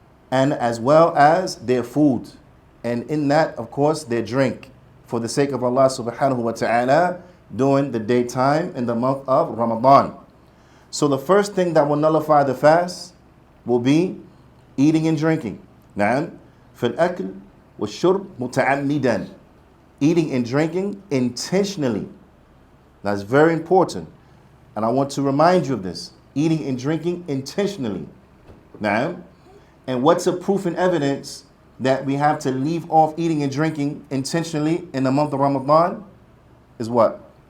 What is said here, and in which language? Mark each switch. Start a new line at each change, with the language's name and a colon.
English: and as well as their food, and in that, of course, their drink, for the sake of Allah subhanahu wa ta'ala during the daytime in the month of Ramadan. So the first thing that will nullify the fast will be eating and drinking.
Arabic: نعم في الأكل والشرب متعمدا,
English: eating and drinking intentionally. That's very important, and I want to remind you of this. Eating and drinking intentionally. Now, and what's a proof and evidence that we have to leave off eating and drinking intentionally in the month of Ramadan is what?